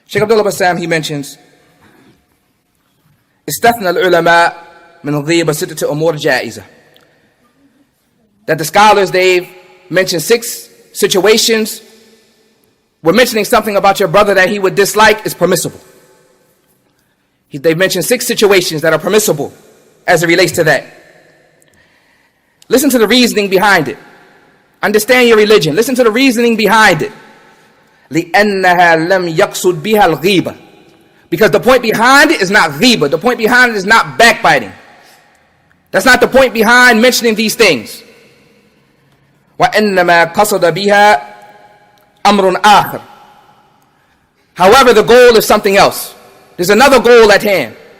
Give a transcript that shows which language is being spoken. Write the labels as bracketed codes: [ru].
[en] Sheikh Abdullah Bassam, he mentions, [ar] استثنى العلماء من الغيبة ستة أمور جائزة. [en] That the scholars, they've mentioned 6 situations where mentioning something about your brother that he would dislike is permissible. They've mentioned 6 situations that are permissible as it relates to that. Listen to the reasoning behind it. Understand your religion. Listen to the reasoning behind it. [ar] لأنها لم يقصد بها الغيبة. [en] Because the point behind it is not ghiba. The point behind it is not backbiting. That's not the point behind mentioning these things. [ar] وَإِنَّمَا قَصَدَ بِهَا أَمْرٌ آخر. [en] However, the goal is something else. There's another goal at hand.